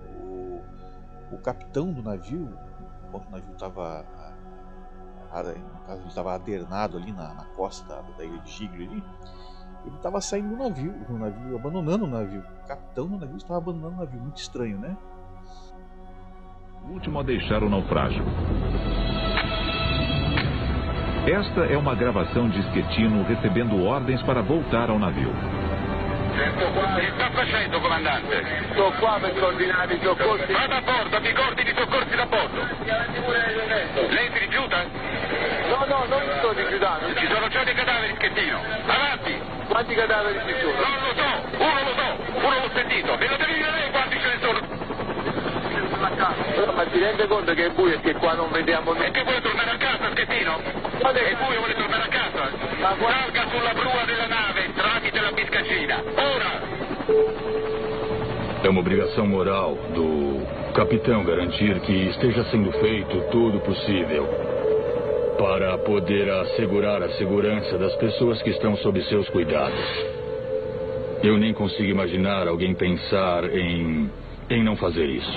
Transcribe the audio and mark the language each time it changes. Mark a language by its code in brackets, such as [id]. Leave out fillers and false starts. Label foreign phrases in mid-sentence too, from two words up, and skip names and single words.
[pt] O capitão do navio, enquanto o navio estava adernado ali na costa da ilha de Giglio ali, ele estava saindo do navio, abandonando o navio. O capitão do navio estava abandonando o navio, muito estranho, né? O último a deixar o naufrágio. Esta é uma gravação de Schettino recebendo ordens para voltar ao navio. [it] Che sta facendo, comandante? Sto qua per coordinare i soccorsi. Vada a bordo, mi coordini i soccorsi da bordo. Lei si rifiuta? No, non mi sto rifiutando. Ci sono già dei cadaveri, Schettino. Avanti! Quanti cadaveri ci sono? Non lo so, uno l'ho sentito. Me lo devi dire lei quanti ce ne sono. Ma ti rende conto che è buio e che qua non vediamo E che vuole tornare a casa, Schettino? È buio, vuole tornare a casa? Salga sulla prua della nave, tramite la biscacina. Ora! [pt] É uma obrigação moral do capitão garantir que esteja sendo feito tudo possível para poder assegurar a segurança das pessoas que estão sob seus cuidados. Eu nem consigo imaginar alguém pensar em não fazer isso.